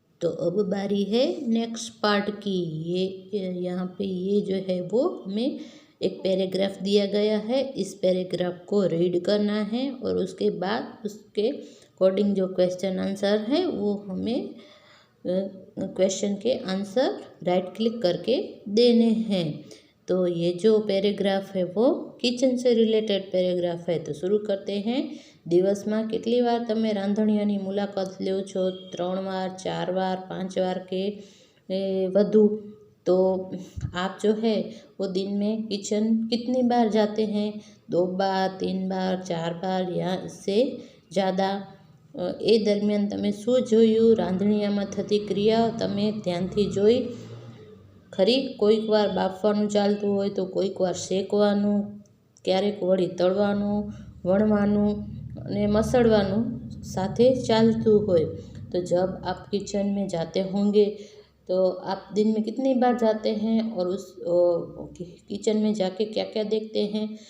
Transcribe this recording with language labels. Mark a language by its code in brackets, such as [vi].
[hi] तो अब बारी है नेक्स्ट पार्ट की। ये यहाँ पे ये जो है वो हमें एक पैराग्राफ दिया गया है, इस पैराग्राफ को रीड करना है और उसके बाद उसके अकॉर्डिंग जो क्वेश्चन आंसर है वो हमें क्वेश्चन के आंसर राइट क्लिक करके देने हैं। तो ये जो पैराग्राफ है वो किचन से रिलेटेड पैराग्राफ है। तो शुरू करते हैं। [gu] દિવસમાં કેટલી વાર તમે રાંધણીઓની મુલાકાત લ્યો છો? 3 વાર, 4 વાર, 5 વાર के વધુ? [hi] तो आप जो है वो दिन में किचन कितनी बार जाते हैं? 2 बार, 3 बार, 4 बार या इससे ज़्यादा? [gu] એ દરમિયાન તમે શું જોયું? રાંધણીયામાં થતી ક્રિયાઓ તમે ધ્યાનથી જોઈ ખરી? કોઈક વાર બાફવાનું ચાલતું હોય તો કોઈક વાર શેકવાનું, ક્યારેક વળી તળવાનું, વણવાનું અને મસળવાનું સાથે ચાલતું હોય। [hi] तो जब आप किचन में जाते होंगे तो आप दिन में कितनी बार जाते हैं और उस किचन में जाके क्या क्या देखते हैं?